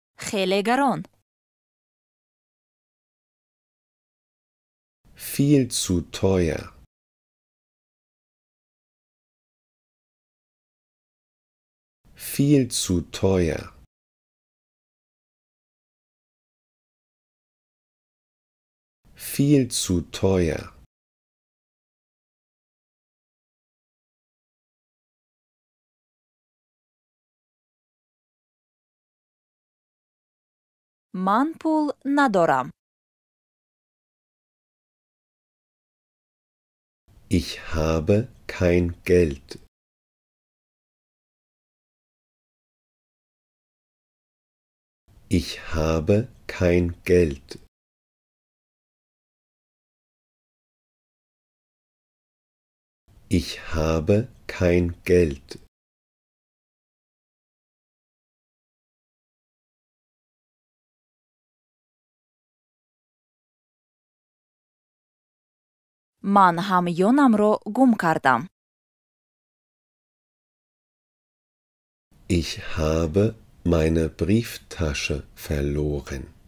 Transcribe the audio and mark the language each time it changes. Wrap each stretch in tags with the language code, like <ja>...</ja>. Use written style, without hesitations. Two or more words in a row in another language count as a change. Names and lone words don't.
<fa>خیلی گران.</fa> <de>Viel zu teuer. Viel zu teuer. Viel zu teuer.</de> <fa>من پول ندارم.</fa> <de>Ich habe kein Geld. Ich habe kein Geld. Ich habe kein Geld.</de> <fa>من همیونم رو گم کردم.</fa> <de>Ich habe meine Brieftasche verloren.</de>